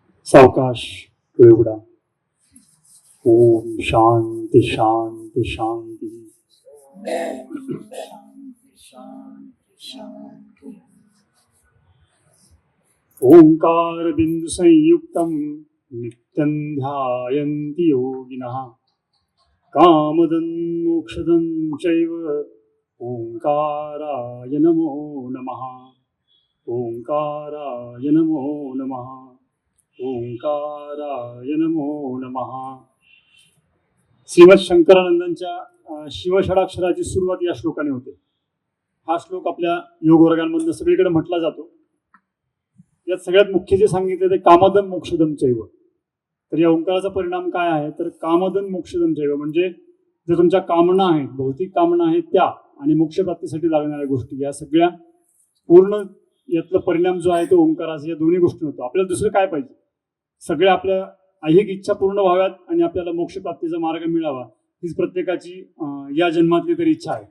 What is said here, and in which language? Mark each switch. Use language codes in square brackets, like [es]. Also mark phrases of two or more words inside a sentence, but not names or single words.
[mr] सावकाश डोळे उघडा. [sa] ओम शांती शांती शांती. ओंकार बिंदु संयुक्तम नित्यं ध्यायन्ति योगिनः कामदं मोक्षदं चैव ओंकाराय नमो नमः. ओंकाराय नमो नमः. ओंकाराय नमो नमः. [mr] श्रीमद शंकरानंदांच्या शिवषडाक्षराची सुरुवात या श्लोकाने होते. हा श्लोक आपल्या योग वर्गांमधून सगळीकडे म्हटला जातो. यात सगळ्यात मुख्य जे सांगितले ते [sa] कामदम मोक्षदम चैव. [mr] तर या ओंकाराचा परिणाम काय आहे तर [sa] कामदम मोक्षदम चैव [mr] म्हणजे जे तुमच्या कामना आहेत, भौतिक कामना आहेत त्या आणि मोक्षप्राप्तीसाठी लागणाऱ्या गोष्टी, या सगळ्या पूर्ण यातला परिणाम जो आहे तो ओंकाराचा या दोन्ही गोष्टी होतो. आपल्याला दुसरं काय पाहिजे? सगळ्या आपल्या ऐहिक इच्छा पूर्ण व्हाव्यात आणि आपल्याला मोक्षप्राप्तीचा मार्ग मिळावा हीच प्रत्येकाची या जन्मातली तरी इच्छा आहे.